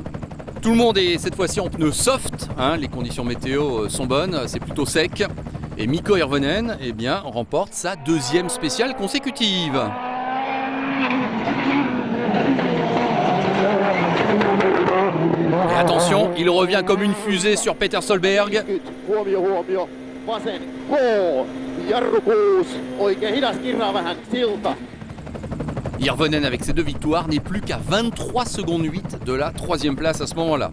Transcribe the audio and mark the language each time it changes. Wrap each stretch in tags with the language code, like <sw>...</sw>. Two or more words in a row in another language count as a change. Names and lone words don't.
<fr>Tout le monde est cette fois-ci en pneus soft, hein, les conditions météo sont bonnes, c'est plutôt sec. Et Mikko Hirvonen eh bien, remporte sa 2e spéciale consécutive. Et attention, il revient comme une fusée sur Peter Solberg.</fr> <fi>Huomio, huomio. Vasen K. Jarru 6. Oikein hidas kirraa vähän silta.</fi> <fr>Hirvonen avec ses 2 victoires n'est plus qu'à 23 secondes 8 de la 3e place à ce moment-là.</fr>